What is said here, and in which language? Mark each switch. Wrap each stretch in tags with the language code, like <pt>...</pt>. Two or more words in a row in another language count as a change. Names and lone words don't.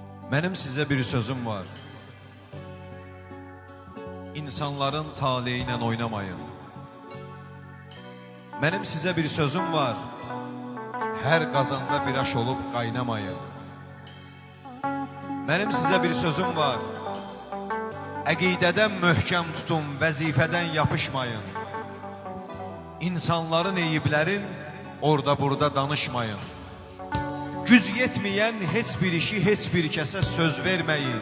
<tr>Benim size bir sözüm var. İnsanların taleyiyle oynamayın. Benim size bir sözüm var. Her kazanda bir aş olup kaynamayın. Benim size bir sözüm var.</tr> <az>Əqidədən möhkəm tutun, vəzifədən yapışmayın. İnsanların eyiblərin orada burada danışmayın. Güc yetməyən heç bir işi heç bir kəsə söz verməyin.</az>